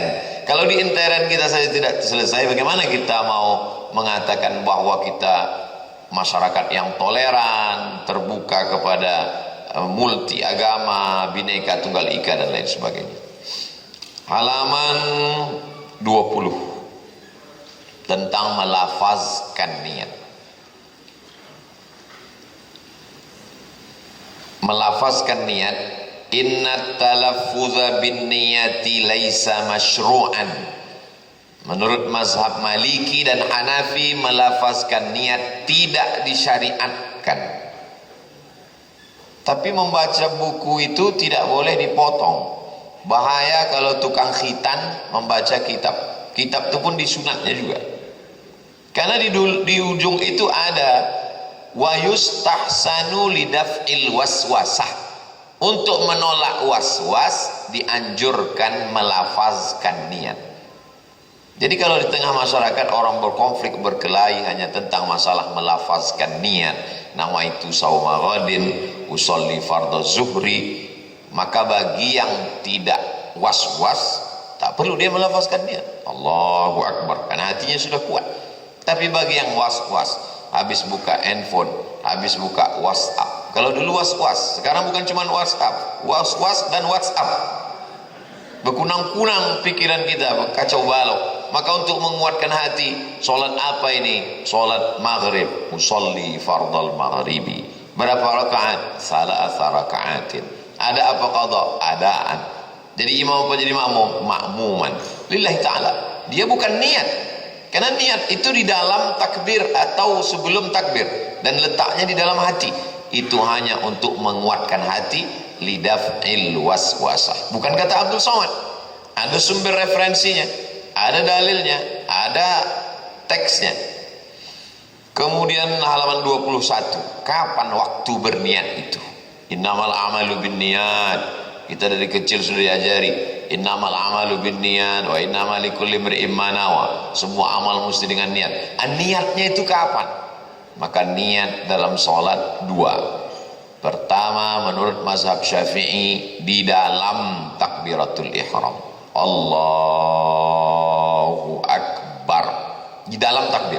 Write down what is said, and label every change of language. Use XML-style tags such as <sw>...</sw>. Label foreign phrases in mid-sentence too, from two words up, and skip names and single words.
<id>Kalau di intern kita saja tidak selesai, bagaimana kita mau mengatakan bahwa kita masyarakat yang toleran, terbuka kepada multi agama, bineka tunggal ika dan lain sebagainya. Halaman 20 tentang melafazkan niat. Melafazkan niat,</id> <ar>إن التلفظ بالنية ليس مشروعا.</ar> <id>Menurut mazhab Maliki dan Hanafi, melafazkan niat tidak disyariatkan. Tapi membaca buku itu tidak boleh dipotong. Bahaya kalau tukang khitan membaca kitab. Kitab itu pun disunatnya juga. Karena di ujung itu ada</id> <ar>ويستحسن لدفع الوسوسة.</ar> <id>Untuk menolak waswas dianjurkan melafazkan niat. Jadi kalau di tengah masyarakat orang berkonflik, berkelahi hanya tentang masalah melafazkan niat,</id> <ar>نويت صوم غد, أصلي فرض الظهر,</ar> <id>maka bagi yang tidak was-was, tak perlu dia melafazkan niat</id> <ar>الله أكبر,</ar> <id>karena hatinya sudah kuat. Tapi bagi yang was-was, habis buka handphone, habis buka WhatsApp. Kalau dulu was-was, sekarang bukan cuma WhatsApp, was-was dan WhatsApp. Berkunang-kunang pikiran kita, kacau balau. Maka untuk menguatkan hati, solat apa ini? Solat maghrib,</id> <ar>أصلي فرض المغرب.</ar> <id>Berapa rakaat?</id> <ar>ثلاث ركعات.</ar> <id>Ada apa qadha? Adaan. Jadi imam apa jadi makmum?</id> <ar>مأموما لله تعالى.</ar> <id>Dia bukan niat, karena niat itu di dalam takbir atau sebelum takbir, dan letaknya di dalam hati. Itu hanya untuk menguatkan hati,</id> <ar>لدفع الوسوسة.</ar> <id>Bukan kata Abdul Somad. Ada sumber referensinya, ada dalilnya, ada teksnya. Kemudian halaman 21, kapan waktu berniat itu?</id> <ar>إنما الأعمال بالنيات.</ar> <id>Kita dari kecil sudah diajari,</id> <ar>إنما الأعمال بالنيات وإنما لكل امرئ ما نوى.</ar> <id>Semua amal mesti dengan niat. Niatnya itu kapan? Maka niat dalam sholat dua. Pertama, menurut mazhab Syafi'i, di dalam</id> <ar>تكبيرة الإحرام, الله أكبر,</ar> <id>di dalam takbir.</id>